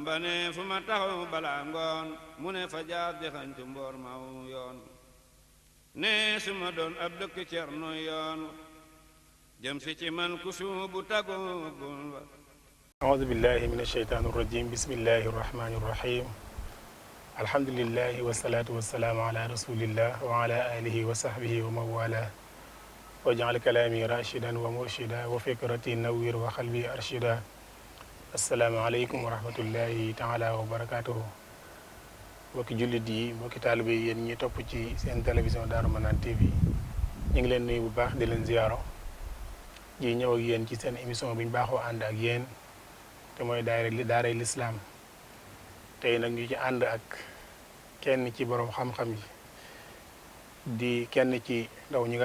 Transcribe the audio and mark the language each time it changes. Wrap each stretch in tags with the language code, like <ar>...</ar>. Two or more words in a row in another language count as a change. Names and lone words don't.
<wo>Bamba ne fu ma taxaw balaa ngoon mu ne fa jaar di xañtu mboor maw yoon ne su ma doon ab dëkk cerno yoon jëm si ci man ku suubu tagugul wa</wo> <ar>أعوذ بالله من الشيطان الرجيم بسم الله الرحمن الرحيم الحمد لله والصلاة والسلام على رسول الله وعلى آله وصحبه ومن والاه واجعل كلامي راشدا ومرشدا وفكرتي نوير وقلبي أرشدا السلام عليكم ورحمة الله تعالى وبركاته</ar> <wo>mbokki jullit yi mbokki taalibe yi yéen ñi topp ci seen télévision Darou Manane TV ñu ngi leen nuyu bu baax di leen ziyaaro ji ñëw ak yéen ci seen émission bi ñu baaxoo ànd ak yéen te mooy daaray lislaam tey nag ñu ci ànd ak kenn ci borom xam-xam yi di kenn ci ndaw ñi nga</wo>